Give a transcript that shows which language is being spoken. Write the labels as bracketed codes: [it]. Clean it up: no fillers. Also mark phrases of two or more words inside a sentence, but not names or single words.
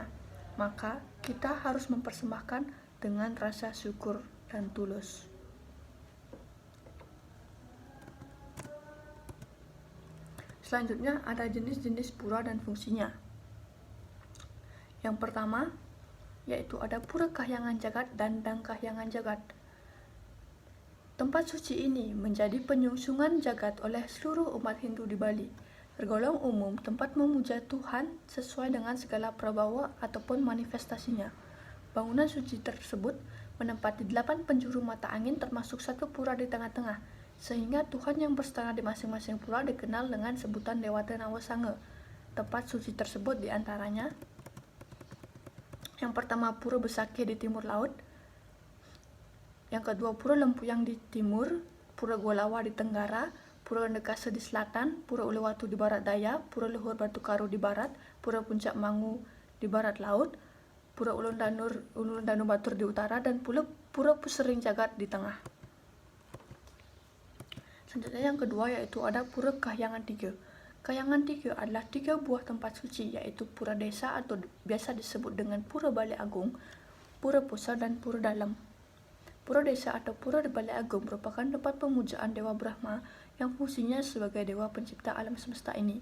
[id] Maka kita harus mempersembahkan dengan rasa syukur dan tulus. Selanjutnya ada jenis-jenis pura dan fungsinya. Yang pertama yaitu ada pura kahyangan jagat dan dang kahyangan jagat. Tempat suci ini menjadi penyungsungan jagat oleh seluruh umat Hindu di Bali. Tergolong umum tempat memuja Tuhan sesuai dengan segala prabawa ataupun manifestasinya. Bangunan suci tersebut menempati 8 penjuru mata angin termasuk satu pura di tengah-tengah, sehingga Tuhan yang berstana di masing-masing pura dikenal dengan sebutan Dewata Nawasanga. Tempat suci tersebut diantaranya yang pertama Pura Besakeh di timur laut, yang kedua Pura Lempuyang di timur, Pura Golawa di tenggara, Pura Ndekasa di selatan, Pura Uluwatu di barat daya, Pura Luhur Batu Karu di barat, Pura Puncak Mangu di barat laut, Pura Ulun Danu Batur di utara, dan Pura Pusering Jagat di tengah. Selanjutnya yang kedua yaitu ada Pura Kahyangan 3. Kahyangan 3 adalah 3 buah tempat suci, yaitu Pura Desa atau biasa disebut dengan Pura Balai Agung, Pura Pusar, dan Pura Dalam. Pura Desa atau Pura Balai Agung merupakan tempat pemujaan Dewa Brahma yang fungsinya sebagai dewa pencipta alam semesta ini.